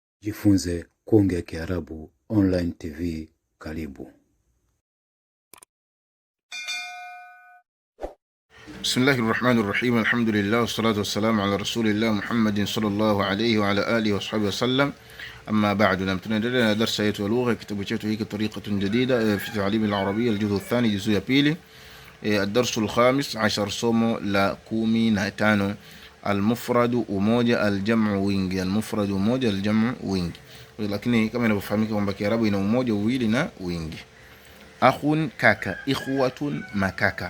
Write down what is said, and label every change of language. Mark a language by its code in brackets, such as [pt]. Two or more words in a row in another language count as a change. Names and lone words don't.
[sw] Jifunze kuongea Kiarabu online TV. Karibu. [ar] بسم الله الرحمن الرحيم. الحمد لله والصلاة والسلام على رسول الله محمد صلى الله عليه وعلى آله وصحبه وسلم. أما بعد, [sw] na tunaendelea na darasa yetu ya lugha, kitabu chetu hiki tariqatun jadida fi ta'lim al-arabiyya al-juz'u ath-thani, juzu ya pili, [ar] الدرس الخامس عشر, [sw] somo la 15. Al-mufradu umoja, al-jam'u wingi. Al-mufradu umoja, al-jam'u wingi. Lakini kama inavyofahamika kwamba Kiarabu ina umoja, uwili na wingi. Akhun kaka, ikhwatun makaka.